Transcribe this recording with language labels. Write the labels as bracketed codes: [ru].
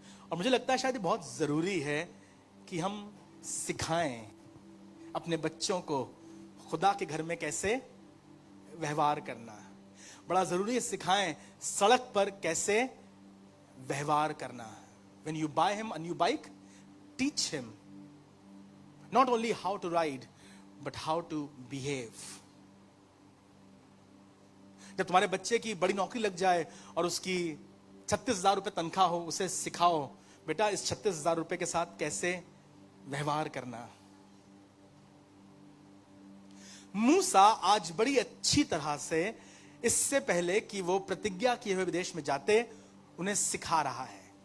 [hi] और मुझे लगता है शायद ये बहुत जरूरी है कि हम सिखाएं अपने बच्चों को खुदा के घर में कैसे व्यवहार करना। बड़ा जरूरी है सिखाएं सड़क पर कैसे व्यवहार करना। [en] When you buy him a new bike, teach him not only how to ride, but how to behave. [hi] जब तुम्हारे बच्चे की बड़ी नौकरी लग जाए और उसकी 36,000 रुपए तनख्वाह हो, उसे सिखाओ बेटा इस 36,000 रुपए के साथ कैसे व्यवहार करना। मूसा आज बड़ी अच्छी तरह से, इससे पहले कि वो प्रतिज्ञा किए हुए विदेश में जाते, उन्हें सिखा रहा है।